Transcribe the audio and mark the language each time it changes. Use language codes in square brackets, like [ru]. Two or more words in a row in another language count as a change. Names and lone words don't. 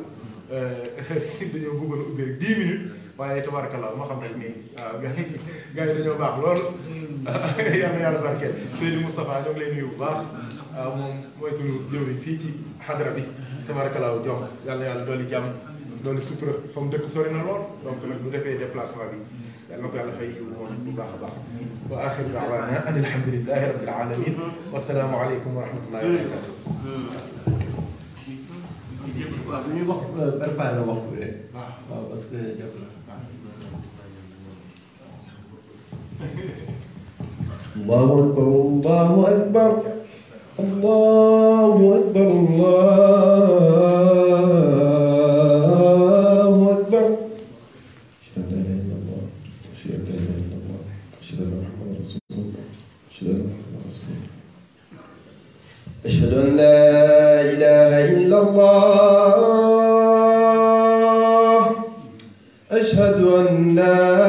[wo] si dañoo bëggoon a ubbi rek 10 minutes waaye tabarakallah ma xam rek nii waaw gars yi dañoo baax loolu yal na yàlla barkeel Seydou Moustapha ñoo ngi lay nuyu bu baax waaw moom mooy suñu jëwriñ fii ci xadra bi tabarakallah jom yal na yàlla dolli jàmm dolli sutura fa mu dëkk sori na lool donc nag bu defee déplacement bi yal na ko yàlla fay yiw moom bu baax a baax [ar] وآخر دعوانا أن الحمد لله رب العالمين والسلام عليكم ورحمة الله وبركاته [wo] waaw ñuy wax préparé waxtu bi rek waaw [fr] parce que [wo] jot na [ar] الله أكبر الله أكبر الله أكبر الله أكبر أشهد أن لا إله إلا الله أشهد أن لا